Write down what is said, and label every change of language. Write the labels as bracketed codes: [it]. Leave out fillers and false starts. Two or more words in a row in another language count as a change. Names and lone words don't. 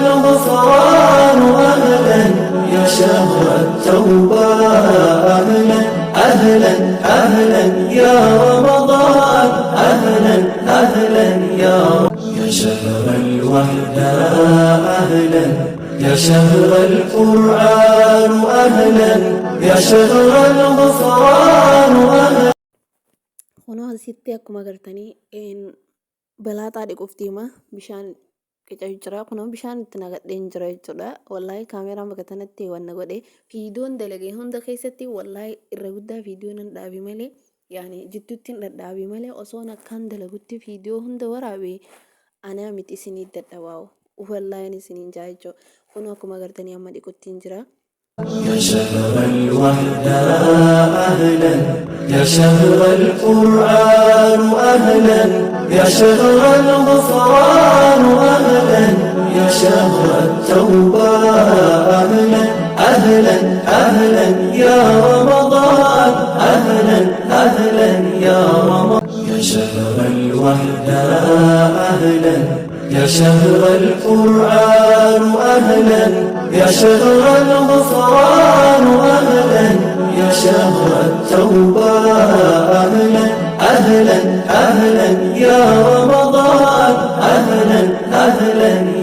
[ar] الغفران أهلا يا شهر التوبة أهلا أهلا أهلا يا رمضان أهلا أهلا يا شهر الوحدة أهلا يا شهر القرآن أهلا يا شهر الغفران أهلا [om] kunoo asitti akkuma agartanii balaaxaa dhiquuf deema bishaan qica'u jira kunoo bishaan itti naqadheen jira jechuudha wallaahi kaameraan bakka tanatti wanna godhe viidiyoon dalagee hunda keessatti wallaahi irra guddaa viidiyoon hin dhaabi malee yaani jidduutti hin dhadhaabi malee osoon akkaan dalagutti viidiyoo hunda waraabee anaa miti isinii dadhabaawu wallaahi isiniin jaa jechuudha kunoo akkuma agartanii amma dhiquttiin jira. [ar] يا شهر الوحدة أهلا يا شهر القرآن أهلا يا شهر الغفران أهلا يا شهر التوبة أهلا أهلا أهلا يا رمضان أهلا أهلا يا رمضان يا شهر الوحدة أهلا يا شهر القرآن أهلا يا شهر الغفران أهلا يا شهر التوبة أهلا أهلا أهلا يا رمضان أهلا أهلا